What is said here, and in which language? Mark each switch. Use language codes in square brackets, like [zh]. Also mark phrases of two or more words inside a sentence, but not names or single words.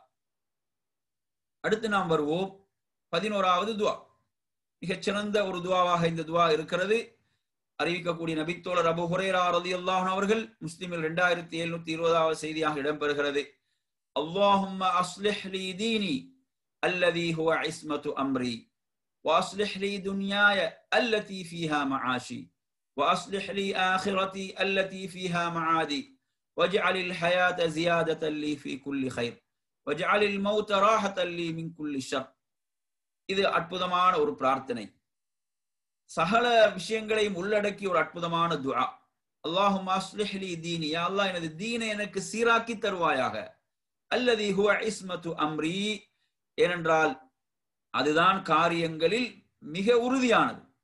[ta] அடுத்து நாம் வருவோம் 11வது துஆ. மிகச்சிறந்த ஒரு துவாவாக இந்த துவா இருக்கிறது. அறிவிக்கக்கூடிய நபித்தோழர் அபூ ஹுரைரா [ar] رضي الله عنه [ta] அவர்கள் முஸ்லிமில் 2720வது செய்தியாக இடம்பெறுகிறது. [ar] اللهم أصلح لي ديني الذي هو عصمة أمري وأصلح لي دنياي التي فيها معاشي وأصلح لي آخرتي التي فيها معادي واجعل الحياة زيادة لي في كل خير واجعل الموت راحة لي من كل شر. [ta] இது அற்புதமான ஒரு பிரார்த்தனை, சகல விஷயங்களையும் உள்ளடக்கிய ஒரு அற்புதமான துஆ. [ar] اللهم أصلح لي ديني, يا الله [ta] எனது தீனை எனக்கு சீராக்கி தருவாயாக. [ar] الذي هو عصمة أمري, [ta] ஏனென்றால் அதுதான் காரியங்களில் மிக உறுதியானது.